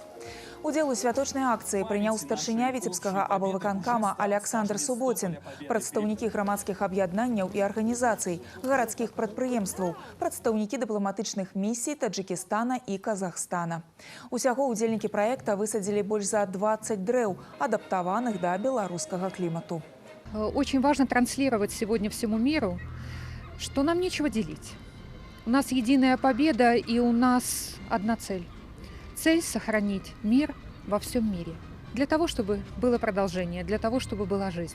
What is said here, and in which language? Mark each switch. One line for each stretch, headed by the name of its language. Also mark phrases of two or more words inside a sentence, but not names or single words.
Belarusian: Удзел у святочнай акцыі прыняў старшыня Віцебскага аблвыканкама Аляксандр Суботін, прадстаўнікі грамадскіх аб'яднанняў і арганізацый, гарадскіх прадпрыемстваў, прадстаўнікі дыпламатычных місій Таджикістана і Казахстана. Усяго удзельнікі праекта высадзілі больш за 20 дрэў, адаптаваных да беларускага клімату.
Russian: Очень важно транслировать сегодня всему миру, что нам нечего делить. У нас единая победа, и у нас одна цель. Цель – сохранить мир во всем мире. Для того, чтобы было продолжение, для того, чтобы была жизнь.